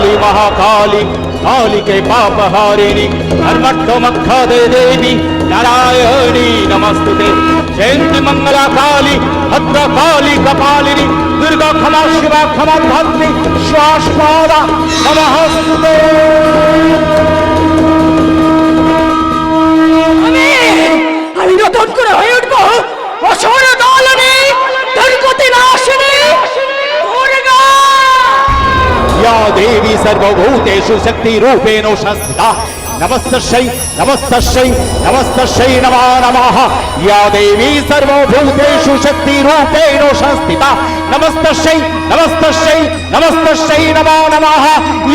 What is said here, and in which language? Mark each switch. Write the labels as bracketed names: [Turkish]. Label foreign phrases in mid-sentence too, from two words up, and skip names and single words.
[Sanskrit] महाकाली काली के पाप हारिणी धर्मत्वमख्याते देवी नारायणी नमस्तुते जयंती मंगला काली भद्रा काली कपालिनी दुर्गा क्षमा शिवा क्षमा धात्री श्वासपादा नमस्तुते। [Bangla] আমি নতুন করে হয়ে উঠবো অসুর দলনী দুর্গতি নাশিনী দুর্গা। [Sanskrit] या देवी सर्वभूतेषु शक्तिरूपेण संस्थिता नमस्तस्यै नमस्तस्यै नमस्तस्यै नमो नमः। या देवी सर्वभूतेषु शक्तिरूपेण संस्थिता नमस्तस्यै नमस्तस्यै नमस्तस्यै नमो नमः।